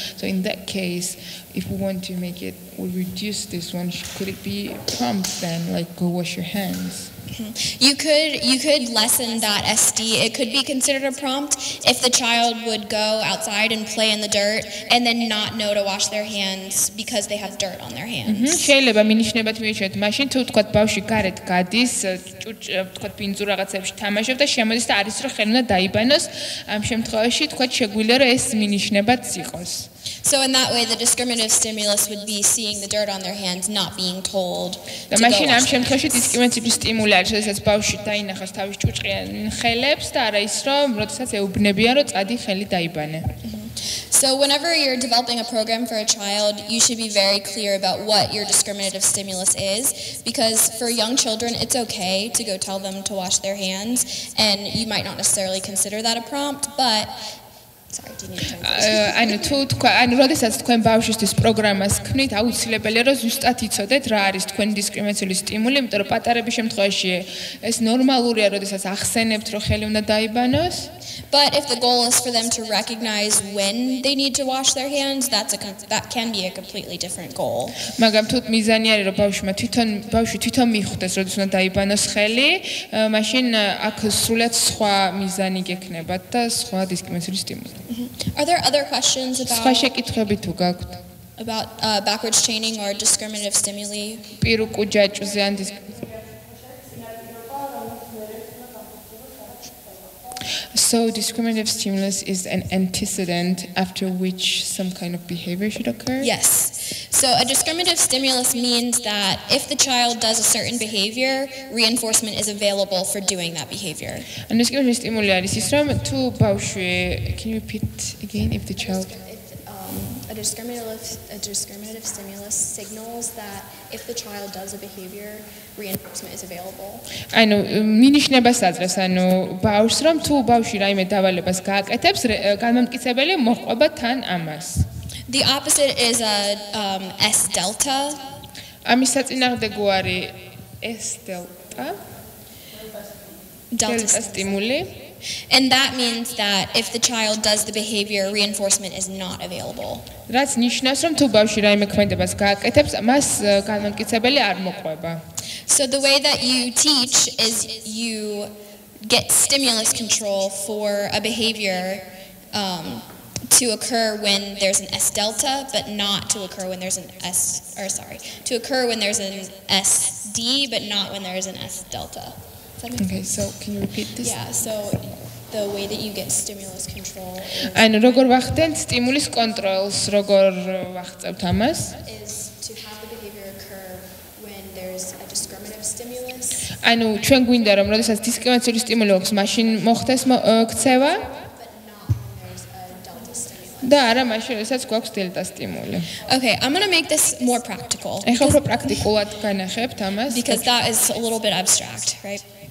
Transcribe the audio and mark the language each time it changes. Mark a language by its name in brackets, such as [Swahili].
[English] So in that case, if we want to make it, we'll reduce this one. Could it be prompt then, like go wash your hands? You could lessen that SD. It could be considered a prompt if the child would go outside and play in the dirt and then not know to wash their hands because they have dirt on their hands. [Georgian] შეიძლება მინიშნებად მივიჩვენოთ მაშინ თუ თქვა ბავშვი გარეთ გადის, თქვა პინძურ რაღაცებში თამაშობს და შემოდის და არის რომ ხელი უნდა დაიბანოს, ამ შემთხვევაში თქვა შეგვიძლია რომ ეს მინიშნებაც იყოს. [English] So in that way, the discriminative stimulus would be seeing the dirt on their hands, not being told [Georgian] და [English] to go [Georgian] მაშინ ამ [English] wash. [Georgian] შემთხვევაში დისკრიმინაციული სტიმული არის, როდესაც ბავშვი დაინახავს თავის ჭუჭყიან ხელებს და არა ის, რომ როდესაც ეუბნებიან, რომ წადი ხელი დაიბანე. [English] So whenever you're developing a program for a child, you should be very clear about what your discriminative stimulus is, because for young children, it's okay to go tell them to wash their hands, and you might not necessarily consider that a prompt, but sorry, do you need to translate? [Georgian] ანუ თუ თქვა, ანუ როდესაც თქვენ ბავშვისთვის პროგრამას ქმნით, აუცილებელია რომ ზუსტად იცოდეთ რა არის თქვენი დისკრიმინაციული სტიმული, იმიტომ რომ პატარების შემთხვევაში ეს ნორმალურია, როდესაც ახსენებთ, რომ ხელი უნდა დაიბანოს. [English] But if the goal is for them to recognize when they need to wash their hands, that can be a completely different goal. [Georgian] მაგრამ თუ მიზანი არის რომ ბავშვი თვითონ მიხვდეს, როდის უნდა დაიბანოს ხელი, მაშინ აქ სრულად სხვა მიზანი გექნებათ და სხვა დისკრიმინაციული სტიმული. [English] Are there other questions [Georgian] სხვა შეკითხვები თუ გაქვთ? [English] about backwards chaining or discriminative stimuli? [Georgian] პირუკუ ჯაჭვზე ან [English] So discriminative stimulus is an antecedent after which some kind of behavior should occur? Yes. So a discriminative stimulus means that if the child does a certain behavior, reinforcement is available for doing that behavior. And discriminative stimuli [Georgian] არის ის რომ თუ ბავშვი, [English] can you repeat again if the child A discriminative stimulus signals that if the child does a behavior, reinforcement is available. [Georgian] ანუ მინიშნებას აძლევს, ანუ ბავშვს რომ თუ ბავშვი რაიმე დავალებას გააკეთებს, განმამტკიცებელი მოჰყვება თან ამას. [English] The opposite is a S delta. [Georgian] ამის საწინააღმდეგო არის S delta. [English] Delta stimuli. And that means that if the child does the behavior, reinforcement is not available. [Georgian] რაც ნიშნავს რომ თუ ბავშვი რაიმე ქმედებას გააკეთებს, მას განმამტკიცებელი არ მოყვება. [English] So the way that you teach is you get stimulus control for a behavior to occur when there's an S delta, but not to occur when there's an to occur when there's an SD, but not when there's an S delta. Okay, so can you repeat this? Yeah, so the way that you get stimulus control [Georgian] ანუ როგორ ვახდენთ სტიმულის კონტროლს, როგორ ვახწევთ ამას? [English] is to have the behavior occur when there's a discriminative stimulus. [Georgian] ანუ ჩვენ გვინდა რომ როდესაც დისკრიმინაციული სტიმული აქვს, მაშინ მოხდეს ქცევა და არა მაშინ როდესაც გვაქვს დელტა სტიმული. [English] Okay, I'm going to make this more practical. [Georgian] ეხლა უფრო პრაქტიკულად განახებთ ამას. [English] Because that is a little bit abstract, right?